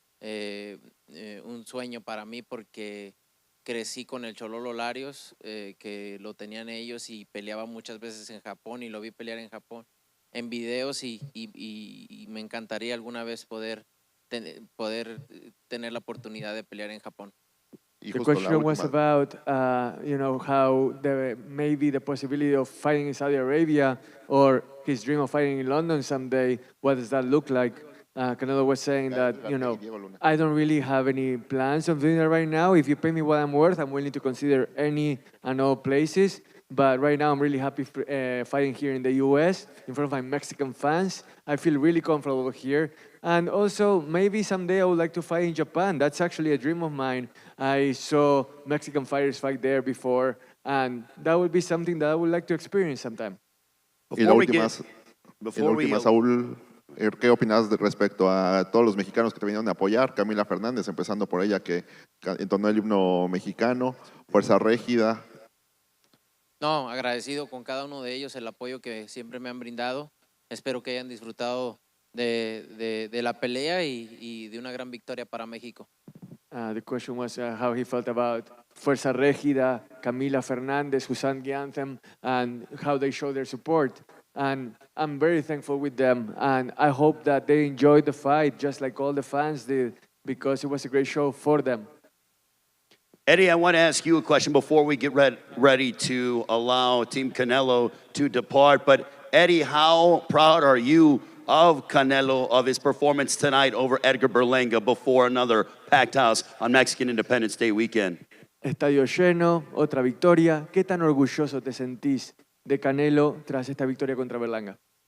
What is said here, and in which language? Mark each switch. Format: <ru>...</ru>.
<es>un sueño para mí porque crecí con el Chololo Larios, que lo tenían ellos y peleaba muchas veces en Japón y lo vi pelear en Japón en videos y me encantaría alguna vez poder tener la oportunidad de pelear en Japón. Y</es> <en>The</en> <es>justo la</es> <en>question was</en> <es>última,</es> <en>about, how maybe the possibility of fighting in Saudi Arabia or his dream of fighting in London someday. What does that look like? Canelo was saying that, I don't really have any plans of doing that right now. If you pay me what I'm worth, I'm willing to consider any and all places. But right now, I'm really happy fighting here in the US in front of my Mexican fans. I feel really comfortable here. And also, maybe someday I would like to fight in Japan. That's actually a dream of mine. I saw Mexican fighters fight there before, and that would be something that I would like to experience sometime.</en> <es>y la última, Saúl, ¿qué opinas respecto a todos los mexicanos que te vinieron a apoyar? Camila Fernández, empezando por ella, que entonó el himno mexicano, Fuerza Régida. No, agradecido con cada uno de ellos el apoyo que siempre me han brindado. Espero que hayan disfrutado de la pelea y de una gran victoria para México.</es> <en>The question was how he felt about Fuerza Régida, Camila Fernández, who sang the anthem, and how they show their support. And I'm very thankful with them, and I hope that they enjoyed the fight just like all the fans did, because it was a great show for them. Eddie, I want to ask you a question before we get ready to allow Team Canelo to depart. But Eddie, how proud are you of Canelo, of his performance tonight over Edgar Berlanga before another packed house on Mexican Independence Day weekend?</en> <es>Estadio lleno, otra victoria. ¿Qué tan orgulloso te sentís de Canelo tras esta victoria contra Berlanga?</es>